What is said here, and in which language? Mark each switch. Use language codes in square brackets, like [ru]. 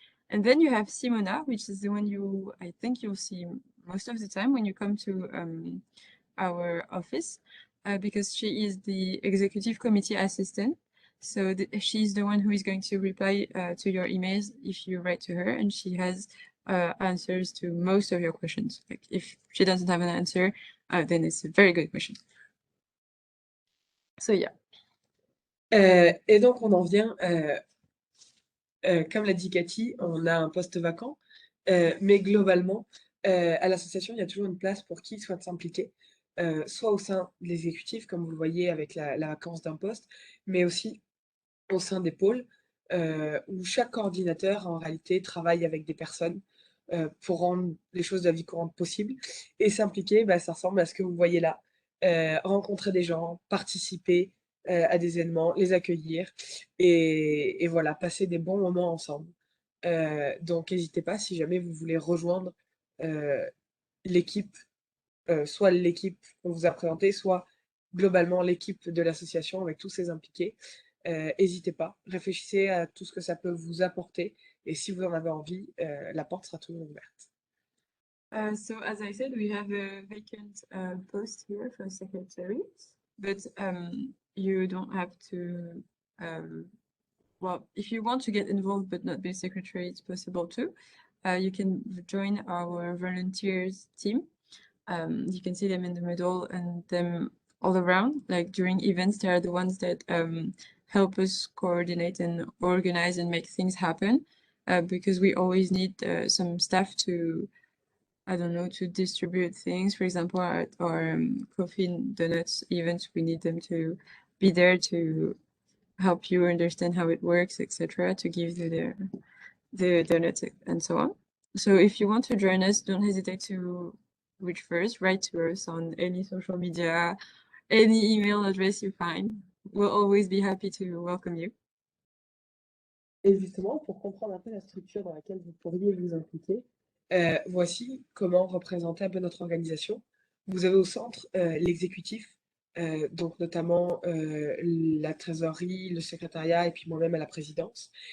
[en] And then you have Simona, which is the one I think you'll see most of the time when you come to our office, because she is the executive committee assistant. So she's the one who is going to reply to your emails if you write to her, and she has answers to most of your questions. Like if she doesn't have an answer, then it's a very good question. So yeah. [fr] Et donc on en vient, comme l'a dit Cathy, on a un poste vacant, mais globalement, à l'association, il y a toujours une place pour qui souhaite s'impliquer, soit au sein de l'exécutif, comme vous le voyez avec la vacance d'un poste, mais aussi au sein des pôles, où chaque coordinateur, en réalité, travaille avec des personnes pour rendre les choses de la vie courante possibles. Et s'impliquer, bah, ça ressemble à ce que vous voyez là. Rencontrer des gens, participer à des événements, les accueillir et voilà, passer des bons moments ensemble. Donc n'hésitez pas si jamais vous voulez rejoindre l'équipe, soit l'équipe qu'on vous a présentée, soit globalement l'équipe de l'association avec tous ses impliqués. N'hésitez pas, réfléchissez à tout ce que ça peut vous apporter et si vous en avez envie, la porte sera toujours ouverte. [en] So as I said, we have a vacant post here for secretary, but you don't have to, well, if you want to get involved but not be secretary, it's possible too. You can join our volunteers team. You can see them in the middle and them all around. Like during events, they are the ones that help us coordinate and organize and make things happen, because we always need some staff to, I don't know, to distribute things. For example, at our coffee and donuts events, we need them to be there to help you understand how it works, etc., to give you the donuts and so on. So if you want to join us, don't hesitate to reach first, write to us on any social media, any email address you find. We'll always be happy to welcome you. [fr] Et justement, pour comprendre un peu la structure dans laquelle vous pourriez vous impliquer, voici comment représenter un peu notre organisation. Vous avez au centre l'exécutif, donc notamment la trésorerie, le secrétariat et puis moi-même à la présidence.